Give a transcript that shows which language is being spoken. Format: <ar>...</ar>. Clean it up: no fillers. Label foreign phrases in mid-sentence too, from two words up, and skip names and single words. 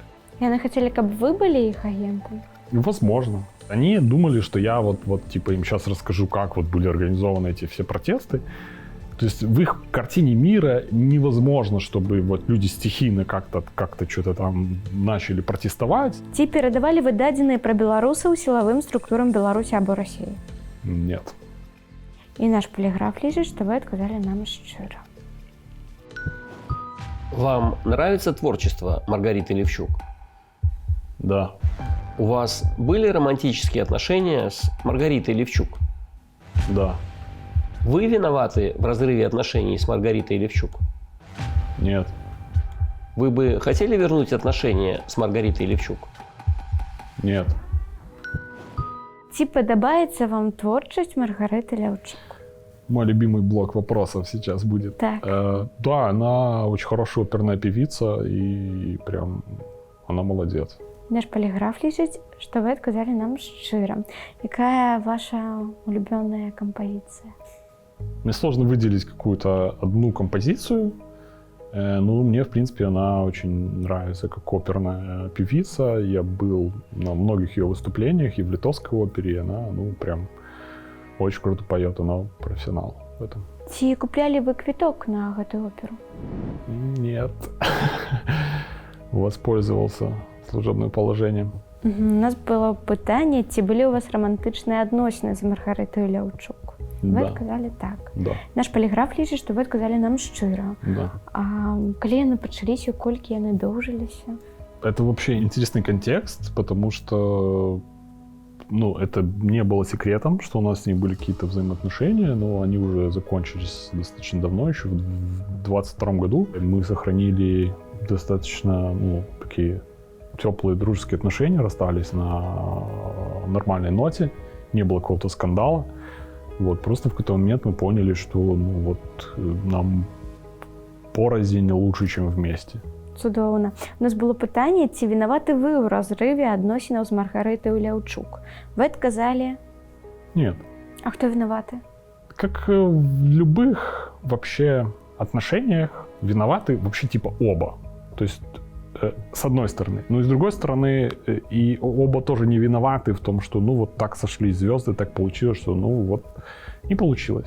<ru>И они хотели, чтобы вы были их агентом? Возможно. Они думали, что я вот типа им сейчас расскажу, как вот были организованы эти все протесты. То есть в их картине мира невозможно, чтобы вот люди стихийно как-то что-то там начали протестовать.</ru> <be>Ці передавали вы дадзеныя пра беларусаў сілавым структурам Беларусі або Расіі?</be> <ru>Нет.</ru> <be>І наш поліграф лічыць, што вы адказалі нам шчыра.</be> <ru>Вам нравится творчество Маргариты Левчук? Да. У вас были романтические отношения с Маргаритой Левчук? Да. Вы виноваты в разрыве отношений с Маргаритой Левчук? Нет. Вы бы хотели вернуть отношения с Маргаритой Левчук? Нет.</ru> <be>Ці падабаецца вам творчасць Маргарыты Левчук?</be> <ru>Мой любимый блок вопросов сейчас будет.</ru> <be>Так.</be> <ru>Да, она очень хорошая оперная певица, и прям она молодец.</ru> <be>Наш поліграф лічыць, што вы адказалі нам шчыра. Якая ваша улюбёная кампазіцыя?</be> <ru>Мне сложно выделить какую-то одну композицию. Ну, мне, в принципе, она очень нравится как оперная певица. Я был на многих ее выступлениях и в Литовской опере. И она, ну, прям очень круто поет. Она профессионал в этом.</ru> <be>Ці куплялі вы квіток на гэтую оперу?</be> <ru>Нет. Воспользовался служебным положением.</ru> <be>У нас было пытанне, ці былі ў вас романтычныя адносіны з Маргарытаю Левчук? Вы</be> <ru>Да.</ru> <be>адказалі так.</be> <ru>Да.</ru> <be>Наш поліграф лічыць, што вы адказалі нам шчыра.</be> <ru>Да.</ru> <be>А калі яны пачаліся, колькі яны доўжыліся?</be> <ru>Это вообще интересный контекст, потому что, ну, это не было секретом, что у нас с ней были какие-то взаимоотношения, но они уже закончились достаточно давно, еще в 2022 году. Мы сохранили достаточно, ну, такие теплые дружеские отношения, расстались на нормальной ноте, не было какого-то скандала. Вот, просто в какой-то момент мы поняли, что, ну, вот, нам порознь лучше, чем вместе.</ru> <be>Цудоўна. У нас было пытанне, ці вінаваты вы ў разрыве адносінаў з Маргарытаю Левчук? Вы адказалі,</be> <ru>Нет.</ru> <be>а хто вінаваты?</be> <ru>Как в любых вообще отношениях виноваты вообще типа оба. То есть с одной стороны. Но и с другой стороны, и оба тоже не виноваты в том, что ну вот так сошлись звезды, так получилось, что ну вот не получилось.</ru>